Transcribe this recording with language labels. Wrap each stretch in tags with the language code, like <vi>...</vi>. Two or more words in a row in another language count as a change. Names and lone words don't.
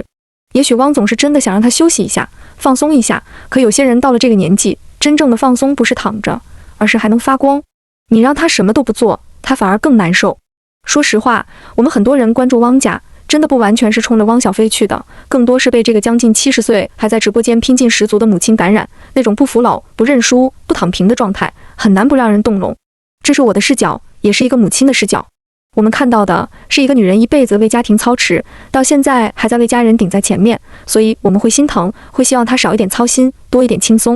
<zh>也許汪總是真的想讓她休息一下，放鬆一下，可有些人到了這個年紀，真正的放鬆不是躺着，而是還能發光。你讓他什麼都不做，他反而更難受。說實話，我們很多人關注汪家，真的不完全是衝着汪小菲去的，更多是被這個將近70歲還在直播間拼勁十足的母親感染，那種不服老、不認輸、不躺平的狀態，很難不讓人動容。這是我的視角，也是一個母親的視角。我們看到的是一個女人一輩子為家庭操持，到現在還在為家人頂在前面，所以我們會心疼，會希望她少一點操心，多一點輕鬆。</zh>